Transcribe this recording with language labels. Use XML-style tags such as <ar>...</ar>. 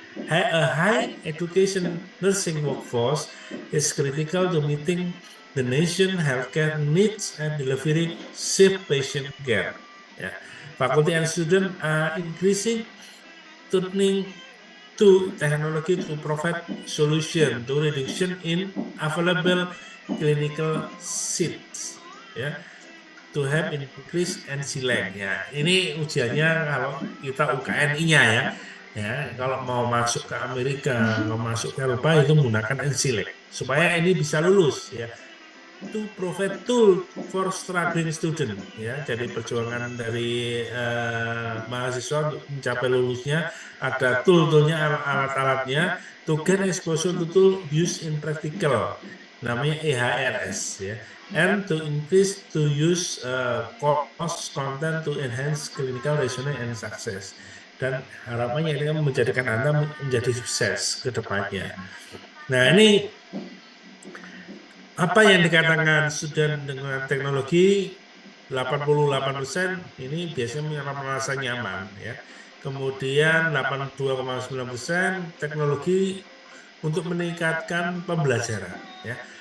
<en>A high education nursing workforce is critical to meeting the nation healthcare needs and delivering safe patient care. Ya. Faculty and student are increasing turning to technology to provide solution to reduction in available clinical seats. Ya, to have increase NCLEX ya.</en> <id>Ini ujiannya kalau kita UKNI-nya ya. Ya, kalau mau masuk ke Amerika, mau masuk ke Eropa itu menggunakan NCLEX supaya ini bisa lulus ya.</id> <en>To provide tool for struggling student ya.</en> <id>Jadi perjuangan dari mahasiswa untuk mencapai lulusnya ada tool-toolnya, alat-alatnya</id> <en>to gain exposure to tool use in practical</en> <id>namanya EHRS ya.</id> <en>And to increase to use course content to enhance clinical resonance and success.</en> <id>Dan harapannya ini menjadikan Anda menjadi sukses ke depannya. Nah, ini apa yang dikatakan student dengan teknologi 88% ini biasanya merasa nyaman ya. Kemudian 82,9% teknologi untuk meningkatkan pembelajaran ya.</id>